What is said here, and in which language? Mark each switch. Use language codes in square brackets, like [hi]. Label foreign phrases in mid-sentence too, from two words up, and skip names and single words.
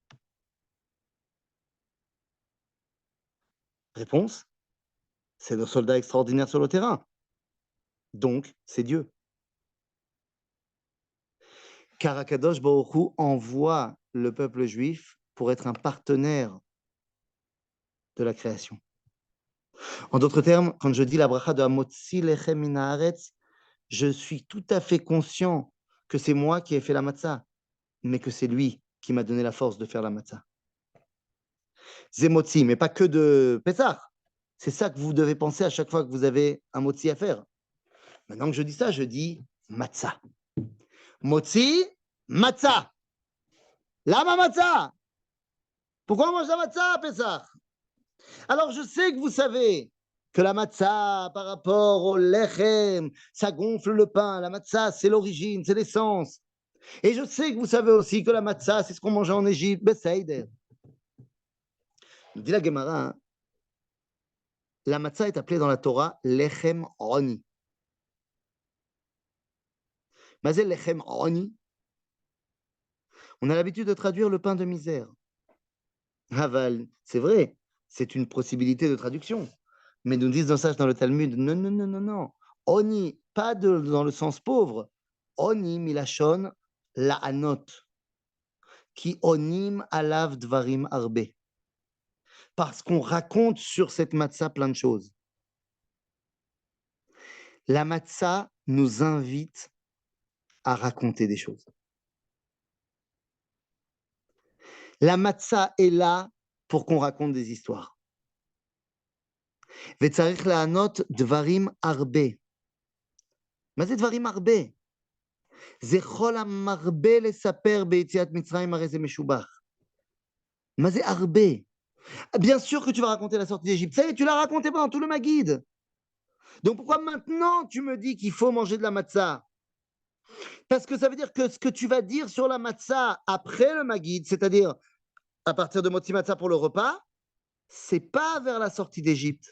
[fr] Réponse, c'est nos soldats extraordinaires sur le terrain. Donc, c'est Dieu. Car [he] הקדוש ברוך הוא [fr] envoie le peuple juif pour être un partenaire de la création. En d'autres termes, quand je dis la bracha de [he] המוציא לחם מן הארץ, [fr] je suis tout à fait conscient que c'est moi qui ai fait la matzah, mais que c'est lui qui m'a donné la force de faire la matzah. Zemotzi, mais pas que de Pessah. C'est ça que vous devez penser à chaque fois que vous avez un motzi à faire. Maintenant que je dis ça, je dis matzah. [he] מוציא, מצה. למה מצה. [fr] Pourquoi on mange la matzah à Pessah? Alors je sais que vous savez que la matzah, par rapport au lechem, ça gonfle le pain. La matzah, c'est l'origine, c'est l'essence. Et je sais que vous savez aussi que la matzah, c'est ce qu'on mangeait en Égypte. Besséider. Dit la Gemara, hein, la matzah est appelée dans la Torah [he] לחם עוני. מזל לחם עוני. [fr] On a l'habitude de traduire le pain de misère. Aval, c'est vrai, c'est une possibilité de traduction. Mais nous disent dans le Talmud, non, non, non, non, non. Oni, pas dans le sens pauvre. [he] עוני מלשון לענות. כי עונים עליו דברים הרבה. [fr] Parce qu'on raconte sur cette matzah plein de choses. La matzah nous invite à raconter des choses. La matzah est là pour qu'on raconte des histoires. [he] וצריך לענות דברים הרבה. מה זה דברים הרבה? זה כל המרבה לספר ביציאת מצרים, הרי זה משובח. מה זה הרבה? [fr] Bien sûr que tu vas raconter la sortie d'Égypte. Ça y est, tu l'as raconté pendant tout le Maguide. Donc pourquoi maintenant tu me dis qu'il faut manger de la matzah? Parce que ça veut dire que ce que tu vas dire sur la matzah après le Maguide, c'est-à-dire à partir de [he] מוציא מצה [fr] pour le repas, c'est pas vers la sortie d'Égypte.